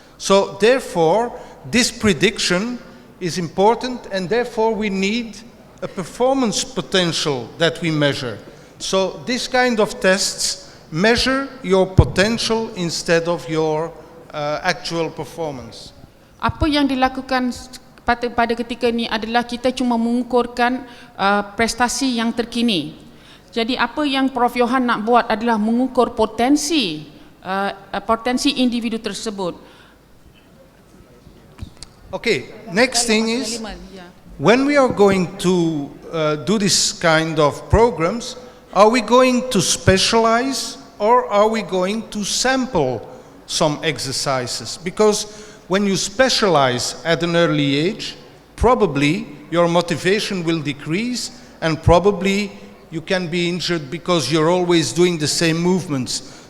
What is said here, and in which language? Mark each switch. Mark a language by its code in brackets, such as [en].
[en] So therefore, this prediction is important, and therefore we need a performance potential that we measure. So this kind of tests measure your potential instead of your actual performance. [ms] Apa yang dilakukan pada ketika ini adalah kita cuma mengukurkan prestasi yang terkini. Jadi apa yang Prof Johan nak buat adalah mengukur potensi individu tersebut. [en] Okay, next thing is, Yeah. when we are going to do this kind of programs, are we going to specialize or are we going to sample some exercises? Because when you specialize at an early age, probably your motivation will decrease and probably you can be injured because you're always doing the same movements.